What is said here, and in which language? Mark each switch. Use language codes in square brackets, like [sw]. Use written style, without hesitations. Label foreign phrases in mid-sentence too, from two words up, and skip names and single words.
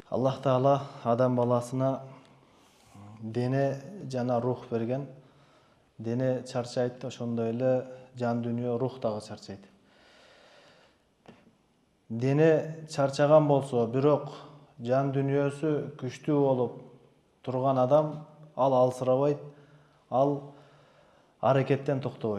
[ky] Аллах Таала адам баласына дене жана рух берген. Дене чарчайт, ошондой эле жан дүнүйө рух дагы чарчайт. Дене чарчаган болсо, бирок жан дүнүйөсү күчтүү болуп турган адам ал алсырабайт, ал аракеттен токтобойт.